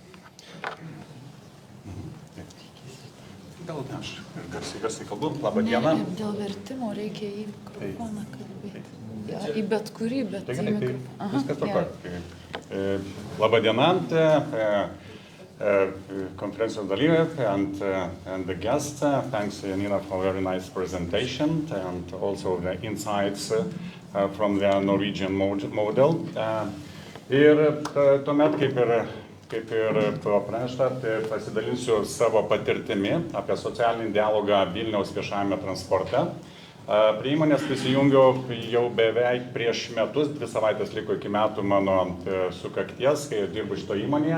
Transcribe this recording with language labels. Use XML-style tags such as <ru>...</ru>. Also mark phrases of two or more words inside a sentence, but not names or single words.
<lt>Gal aš garsiai kalbu, labą dieną. Dėl vertimo reikia į mikrofoną kalbėti. Į bet kurį, bet į mikrofoną. Viskas tvarkoja. Labą dieną. Konferencijos dalyviai</lt> <en>and the guests. Thanks Yanina for a very nice presentation and also the insights from the Norwegian model.</en> <lt>Ir tuomet kaip ir pranešta, pasidalinsiu savo patirtimi apie socialinį dialogą Vilniaus viešajame transporte. Prie įmonės prisijungiau jau beveik prieš metus, 2 savaitės liko iki metų mano sukakties, kai dirbu šito įmonėje.</lt>